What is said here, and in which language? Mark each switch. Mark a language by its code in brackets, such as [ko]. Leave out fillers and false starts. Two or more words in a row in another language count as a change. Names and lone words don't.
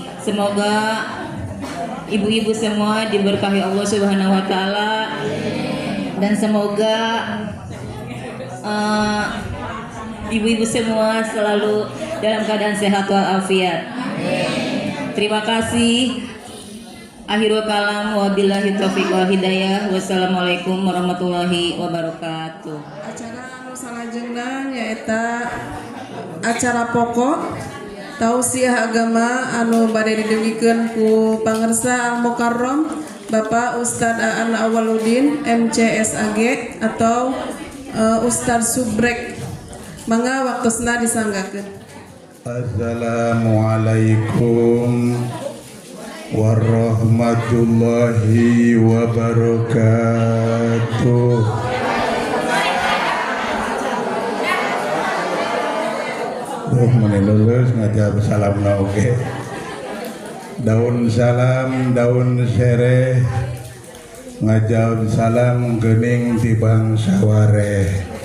[id] Semoga ibu-ibu semua diberkahi Allah [ar] سبحانه وتعالى [id] dan semoga ibu-ibu semua selalu dalam keadaan sehat walafiat. Terima kasih. [ar] آخر الكلام وبالله التوفيق والهداية. والسلام عليكم ورحمة الله وبركاته. [su] Acara anu salajengna nyaeta acara pokok tausiah agama anu bade didengikeun ku pangersa Al-Mukarram Bapak Ustadz Aan Awaludin MCSAG atau Ustadz Subrek. Mangga waktosna disanggakeun. [ar] السلام عليكم ورحمة الله وبركاته. [su] Mane lulus ngajab salamna oge. Daun salam, daun sereh, ngajab salam geuning tibang sawareh.